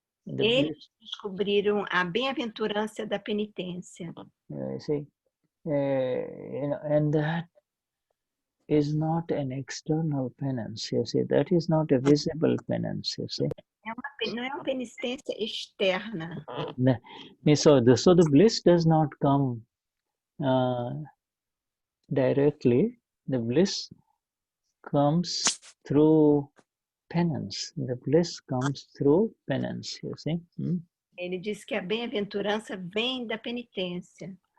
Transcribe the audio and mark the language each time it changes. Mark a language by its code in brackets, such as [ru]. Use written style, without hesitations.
[pt] Eles descobriram a bem-aventurança da penitência. [en] You see, and that is not an external penance, you see. That is not a visible penance, you see. [pt] Não é uma penitência externa. [en] So the bliss does not come directly. The bliss comes through penance. The bliss comes through penance, you see. [pt] Ele diz que a bem-aventurança vem da penitência.